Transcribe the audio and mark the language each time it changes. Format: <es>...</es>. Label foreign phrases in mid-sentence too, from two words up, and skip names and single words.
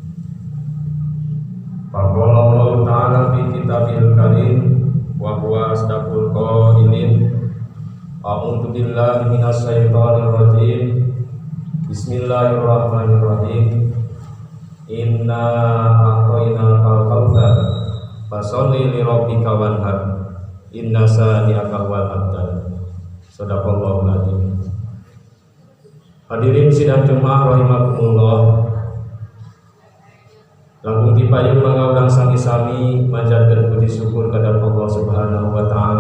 <ar>فقال الله تعالى في كتابه الكريم وهو أصدق القائلين. أعوذ بالله من الشيطان الرجيم. Bismillahirrahmanirrahim. إنا أعطيناك الكوثر فصل لربك وانحر. إن شانئك والأبتر. صدق الله العظيم.</ar> <id>Hadirin sidang Jumat rahimakumullah.</id> <su>Langkung dipayung mangaurang sami-sami manjatkeun puji syukur kepada Allah</su> <ar>سبحانه وتعالى.</ar>